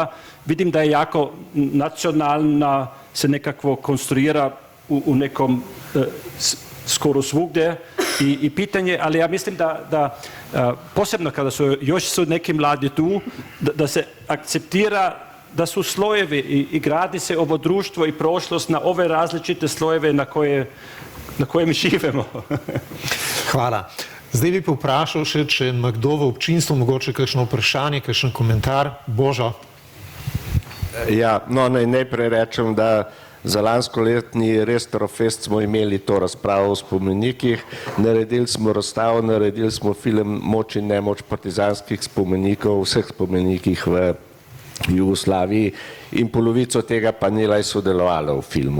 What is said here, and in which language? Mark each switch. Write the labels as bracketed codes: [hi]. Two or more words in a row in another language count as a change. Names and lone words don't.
[hr] Vidim da je jako nacionalna, se nekako konstruira u nekom skoro svugdje i pitanje, ali ja mislim da posebno kada još su neki mladi tu, da se akceptira da su slojevi i gradi se ovo društvo i prošlost na ove različite slojeve na kojem živimo. Hvala. [sl] Zdaj bi pa vprašal še, če ima kdo v občinstvu mogoče kakšno vprašanje, kakšen komentar. Božo. Ja, no najprej rečem, da za lanskoletni Restrofest smo imeli to razpravo o spomenikih, naredili smo razstavo, naredili smo film Moč in nemoč partizanskih spomenikov, vseh spomenikih v Jugoslaviji in polovico tega panela je sodelovalo v filmu.